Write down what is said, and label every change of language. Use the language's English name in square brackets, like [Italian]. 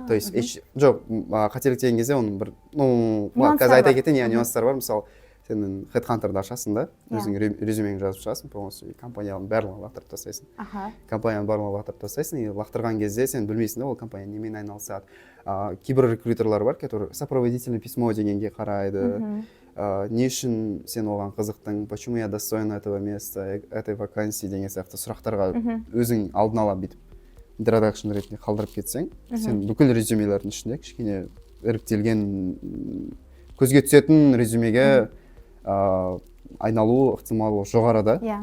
[Kazakh] То есть жоқ, қателік деген кезде оның бір қазір айта кетейін, нюанстар бар. Мысалы сен HeadHunter'ды ашасың да, өзің резюмеңді жазып шығасың, полностью компанияның барлығын лақтырып тастайсың. Компанияның барлығын лақтырып тастайсың, и лақтырған кезде сен білмейсің да ол компания немен айналысады. Кейбір рекрутерлар бар, [Russian] которые сопроводительное письмо [Kazakh] дегенге қарайды. Не үшін сен оған қызықтың, [Russian] почему я достоин этого места, этой вакансии [Kazakh] деген сияқты сұрақтарға өзің алдын ала бүйтіп introduction ретінде қалдырып кетсең, сен бүкіл резюмелердің ішінде кішкене іріктелген көзге түсетін резюмеге айналу ықтималы жоғары да.